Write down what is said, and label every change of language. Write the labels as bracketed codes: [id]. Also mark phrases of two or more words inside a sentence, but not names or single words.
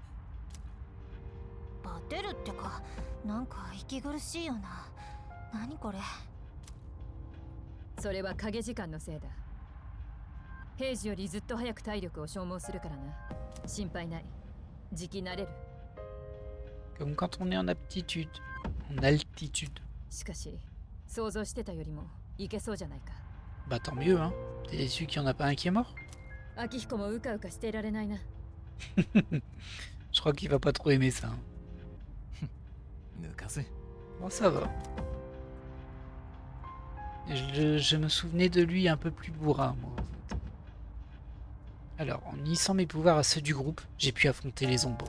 [ja] バテるってか、なんか息苦しいよな。何これ。それは影時間のせいだ平時よりずっと早く体力を消耗するからな心配ない時期慣れる [fr] Comme quand on est en aptitude. En altitude. [ja] しかし想像してたよりもいけそうじゃないか [fr] Bah tant mieux, hein. T'es déçu qu'il n'y en a pas un qui est mort? [ja] 秋彦もうかうかしていられないな [fr] Je crois qu'il va pas trop aimer ça. Hein. [ja] 抜かせ。 [fr] Bon, ça va. Je me souvenais de lui un peu plus bourrin, moi. En fait. Alors, en unissant mes pouvoirs à ceux du groupe, j'ai pu affronter les ombres.